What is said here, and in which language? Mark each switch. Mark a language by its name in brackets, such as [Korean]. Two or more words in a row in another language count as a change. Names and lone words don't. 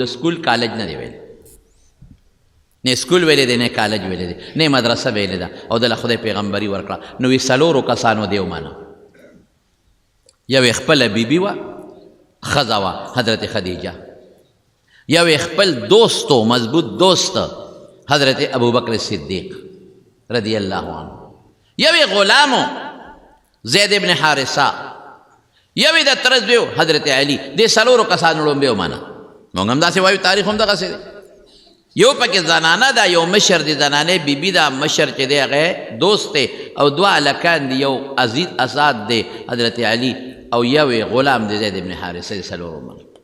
[Pashto] سکول کالج نه دی ویلی نه سکول ویلی دی نه کالج ویلی دی نه مدرسه ویلی ده او دله خدای پیغمبري ورکړه نو وی څلورو کسانو دی ومانه یو یې خپله بیبي وه ښځه وه حضرت خدیجه یو یې خپل دوست و مضبوط دوست حضرت ابو بکر صدیق [Arabic] رضی اللہ عنہ، [Pashto] یوی غلامو زید ابن حارثہ، یوی د طرز بیو حضرت علی، دې څلورو کسانو لومبیو مانا مونږ هم داسې وایو، تاریخ هم دغسې دی. یو پکې زنانه ده، یو مشر دی زنانې بیبي ده، مشر چې دی هغه دوست دی، او دوه هلکان دي، یو عزیز اساد دی حضرت علی، او یو غلام دی زید ابن حارثه، څلورو مانا.